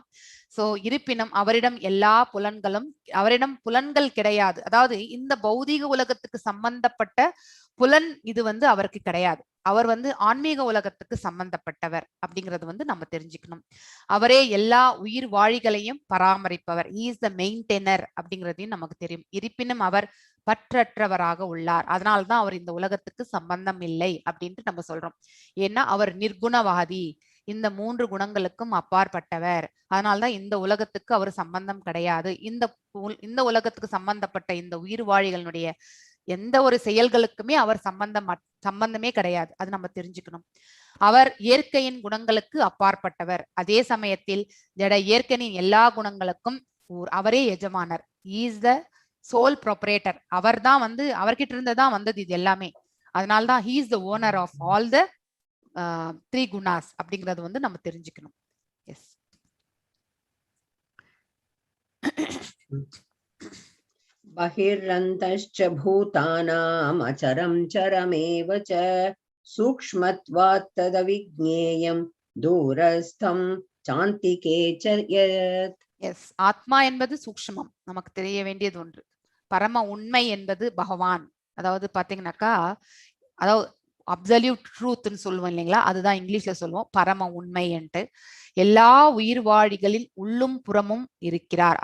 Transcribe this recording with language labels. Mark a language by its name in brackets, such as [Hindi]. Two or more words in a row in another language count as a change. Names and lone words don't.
[Tamil] சோ இருப்பினும் அவரிடம் எல்லா புலன்களும், அவரிடம் புலன்கள் கிடையாது. அதாவது இந்த பௌதீக உலகத்துக்கு சம்பந்தப்பட்ட புலன் இது வந்து அவருக்கு கிடையாது. அவர் வந்து ஆன்மீக உலகத்துக்கு சம்பந்தப்பட்டவர் அப்படிங்கறது வந்து நம்ம தெரிஞ்சுக்கணும். அவரே எல்லா உயிர் வாழிகளையும் பராமரிப்பவர். [English] he is the maintainer [Tamil] அப்படிங்கிறதையும் நமக்கு தெரியும். இருப்பினும் அவர் பற்றற்றவராக உள்ளார். அதனால்தான் அவர் இந்த உலகத்துக்கு சம்பந்தம் இல்லை அப்படின்ட்டு நம்ம சொல்றோம். ஏன்னா அவர் நிர்குணவாதி, இந்த 3 குணங்களுக்கும் அப்பாற்பட்டவர். அதனால்தான் இந்த உலகத்துக்கு அவர் சம்பந்தம் கிடையாது. இந்த உலகத்துக்கு சம்பந்தப்பட்ட இந்த உயிர் வாழிகளுடைய எந்த ஒரு செயல்களுக்குமே அவர் சம்பந்தமே கிடையாது. அது நம்ம தெரிஞ்சுக்கணும். அவர் இயற்கையின் குணங்களுக்கு அப்பாற்பட்டவர். அதே சமயத்தில் ஜட இயற்கையின் எல்லா குணங்களுக்கும் அவரே எஜமானர். [English] is the sole proprietor. [Tamil] அவர் தான் வந்து அவர்கிட்ட இருந்துதான் வந்தது இது எல்லாமே. அதனால்தான் [English] he is the owner of all the 3 [Tamil] குணாஸ் அப்படிங்கறது வந்து நம்ம தெரிஞ்சுக்கணும். எஸ். [Sanskrit] बहिरन्तश्च भूतानाम् अचरं चरमेव च सूक्ष्मत्वात् तदविज्ञेयं दूरस्थं चान्तिके च यत्. [Tamil] எஸ். ஆத்மா என்பது சூக்ஷ்மம், நமக்கு தெரிய வேண்டியது ஒன்று. பரம உண்மை என்பது பகவான். அதாவது பாத்தீங்கன்னாக்கா, அதாவது [English] absolute truth [Tamil] சொல்லுவோம் இல்லைங்களா, அதுதான் இங்கிலீஷ்ல சொல்லுவோம் பரம உண்மை என்று. எல்லா உயிர் வாழிகளின் உள்ளும் புறமும் இருக்கிறார்.